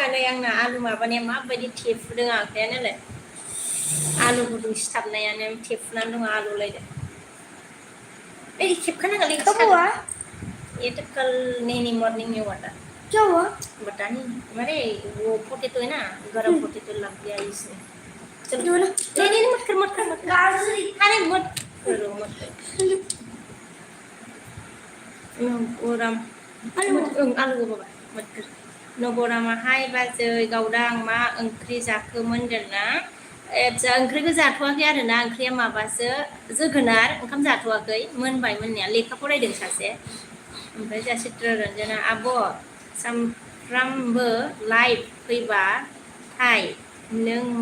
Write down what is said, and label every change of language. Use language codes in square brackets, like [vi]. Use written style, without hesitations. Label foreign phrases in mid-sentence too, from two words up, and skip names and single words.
[brx] नै आंना आलु माबानाया माबायदि थेफुदों आखायानोलाय आलु गुदुं सिथाबनायानो थेफुनानै दङ आलुलायदो ए खेबखानांगोनलै [hi] कब हुआ ये तो कल नहीं मॉर्निंग में हुआ था क्या हुआ बता नहीं अरे वो पोटेटो है ना गरम पोटेटो लग गया इसमें चलो क्यों ना नहीं नहीं मत कर अरे मत करो मत [brx] नबराम आलु बाबा मत कर नबरामाहाय बाजै गावदां मा ओंख्रि जाखोमोन होनदोंना ओंख्रिखौ जाथ'वाखै आरो ना ओंख्रिया माबासो जोगोनार ओंखाम जाथ'वाखै मोनबाय मोननाया लेखा फरायदों सासे ओमफ्राय जोंहा चित्ररन्जना आब' सामफ्रामबो लाइभ फैबा नों